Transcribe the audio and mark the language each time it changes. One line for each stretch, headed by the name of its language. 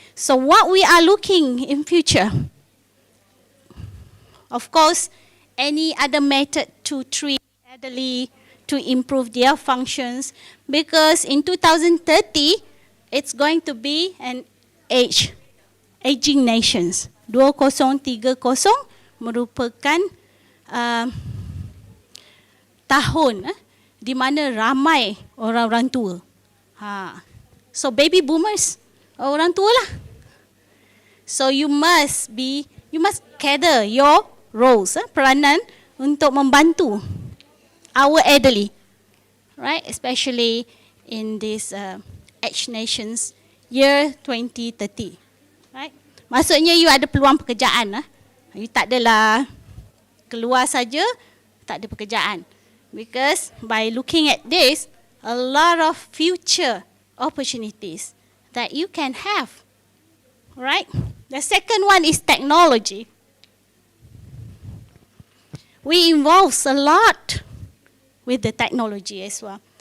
English: So what we are looking in future, of course, any other method to treat elderly, to improve their functions, because in 2030, it's going to be an aging nations.
Malay: 2030 merupakan tahun di mana ramai orang-orang tua.
English: So baby boomers,
Malay: orang tua lah.
English: So you must gather your roles,
Malay: peranan untuk membantu
English: our elderly, right? Especially in this Age Nations year 2030, right?
Malay: Maksudnya you ada peluang pekerjaan. You tak adalah keluar saja, tak ada pekerjaan.
English: Because by looking at this, a lot of future opportunities that you can have, right? The second one is technology. We involve a lot with the technology as well.